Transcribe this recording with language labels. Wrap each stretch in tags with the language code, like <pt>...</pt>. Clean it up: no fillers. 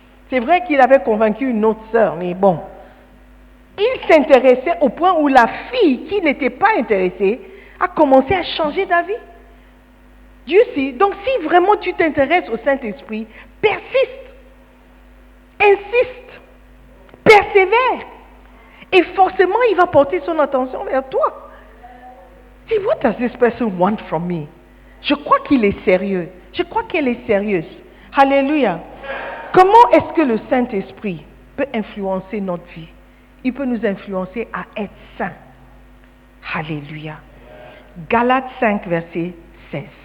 <fr>C'est vrai qu'il avait convaincu une autre sœur, mais bon. Il s'intéressait au point où la fille qui n'était pas intéressée a commencé à changer d'avis. Dieu sait. Donc si vraiment tu t'intéresses au Saint-Esprit, persiste, insiste, persévère. Et forcément, il va porter son attention vers toi.</fr> <en>See, what does this person want from me?</en> <fr>Je crois qu'il est sérieux. Je crois qu'elle est sérieuse. Alléluia. Comment est-ce que le Saint-Esprit peut influencer notre vie? Il peut nous influencer à être saints. Alléluia. Galates 5, verset 16.</fr>